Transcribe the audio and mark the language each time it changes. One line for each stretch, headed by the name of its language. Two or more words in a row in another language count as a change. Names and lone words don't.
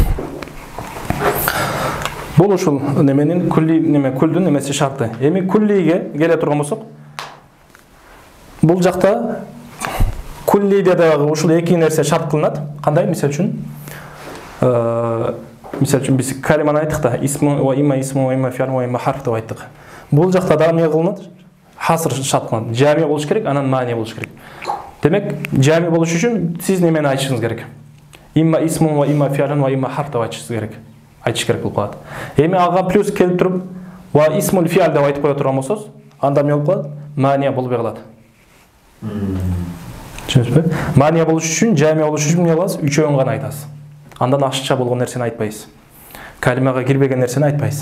Kyrgyz: Бул ушул неменин күлдүн немеси шарты. Эми куллиге келе турган болсок, бул жакта куллиде дагы ушул эки нерсе шарт кылынат. Кандай? Мисалы үчүн биз калиманы айттык да,
Arabic: اسم وإما فعل وإما حرف деп айттык.
Kyrgyz: Бул жакта дагы эмне кылынат? Хаср шарт кылынат. Жами болуш керек, анан мани болуш керек. Демек, жами болуш үчүн сиз немени айтышыңыз керек?
Arabic: إما اسم وإما فعل وإما حرف деп айтышыңыз керек.
Kyrgyz: Айтыш керек болуп калат. Эми ага плюс келип туруп,
Arabic: واسم الفعل
Kyrgyz: деп айтып кое турган болсоз, анда эмне болуп калат? Мания болбой калат. Түшүнүңүзбү? Мания болуш үчүн, жами болуш үчүн эмне кыласыз? Үчөөнү гана айтасыз. Андан ашыкча болгон нерсени айтпайсыз. Калимага кирбеген нерсени айтпайсыз.